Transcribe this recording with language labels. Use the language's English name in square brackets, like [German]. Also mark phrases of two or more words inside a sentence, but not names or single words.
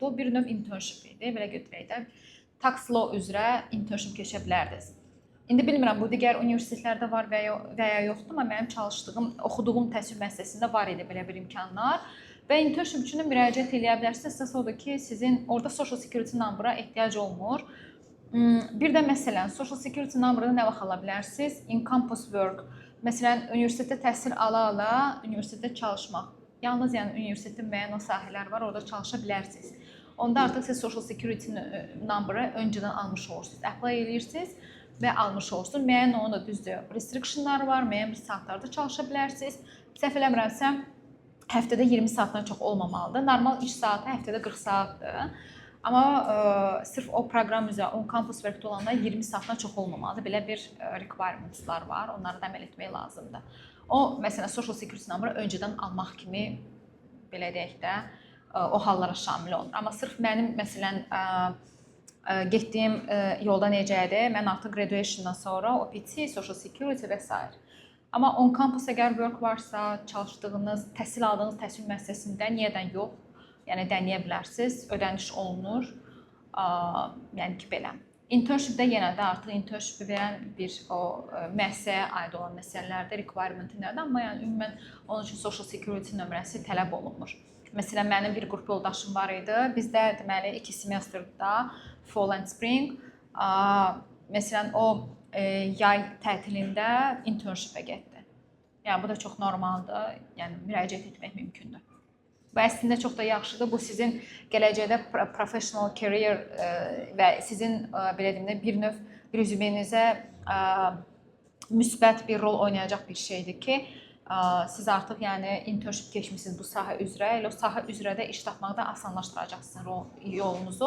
[Azerbaijani] O bir növ internship idi. Belə götürək də [English] tax law [Azerbaijani] üzrə internship keçə bilərdiniz. İndi bilmirəm bu digər universitetlərdə var və ya yoxdur, amma mənim çalışdığım, oxuduğum təhsil müəssisəsində var idi belə bir imkanlar. Və internship üçün də müraciət edə bilərsiniz. Əsas odur ki, sizin orada [English] social security number- [Azerbaijani] a ehtiyac olmur. Bir də məsələn, [English] social security number- [Azerbaijani] ı nə vaxt ala bilərsiniz? [English] In campus work. [Azerbaijani] Məsələn, universitetdə təhsil ala-ala universitetdə çalışmaq. Yalnız yəni universitetin müəyyən o sahələr var, orada çalışa bilərsiniz. Onda artıq siz [English] social security number- [Azerbaijani] ı öncədən almış olursunuz. Apply edirsiniz və almış olursunuz. Müəyyən onun da düzdür, restrictionlar var, müəyyən bir saatlarda çalışa bilərsiniz. Səhv eləmirəmsə, həftədə 20 saatdan çox olmamalıdır. Normal iş saatı həftədə 40 saatdır. Amma sırf o proqram üzrə, [English] on campus work- [Azerbaijani] də olanda 20 saatdan çox olmamalıdır. Belə bir requirements-lar var, onları da əməl etmək lazımdır. O, məsələn, [English] social security number- [Azerbaijani] ı öncədən almaq kimi, belə deyək də, o hallara şamil olunur. Amma sırf mənim, məsələn, getdiyim yolda necədir, mən artıq graduation-dan sonra OPT, [English] social security [Azerbaijani] və s. Amma [English] on campus [Azerbaijani] əgər work varsa, çalışdığınız, təhsil aldığınız təhsil müəssisəsində niyədən yox, yəni deneyə bilərsiniz, ödəniş olunur, yəni ki, belə. Internship-də yenə də artıq internship-i verən bir müəssisəyə aid olan məsələlərdə requirement nədir, amma yəni ümumən onun üçün [English] social security [Azerbaijani] nömrəsi tələb olunmur. Məsələn, mənim bir qrup yoldaşım var idi, bizdə deməli 2 semestrda [English] fall and spring, [Azerbaijani] məsələn, o yay tətilində internship-ə getdi. Yəni, bu da çox normaldır, yəni müraciət etmək mümkündür. Bu əslində çox da yaxşıdır. Bu sizin gələcəkdə [English] professional career [Azerbaijani] və sizin belə deyim də bir növ rezümenizə müsbət bir rol oynayacaq bir şeydir ki, siz artıq yəni internship keçmisiniz bu sahə üzrə, elə o sahə üzrə də iş tapmaqda asanlaşdıracaqsınız yolunuzu.